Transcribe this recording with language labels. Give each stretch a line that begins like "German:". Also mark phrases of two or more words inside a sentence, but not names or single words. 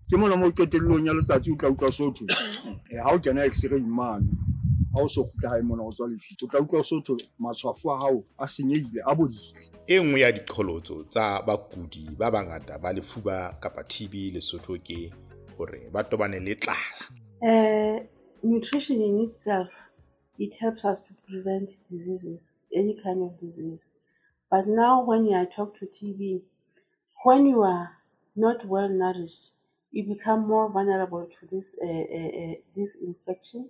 Southern Sotho: Ke mona mo qetellong ya letsatsi o tla utlwa sotho ga o kena x-ray mane, ha o so khutla hae mona o tswa lefito o tla utlwa sotho matshwafo a hao a senyehile a bodile. E nngwe ya diqholotso tsa bakudi ba bangata ba lefuba kapa TB Lesotho ke hore ba tobane le tlala.
English: Nutrition in itself, it helps us to prevent diseases, any kind of disease. But now when you talk to TB, when you are not well nourished, you become more vulnerable to this infection.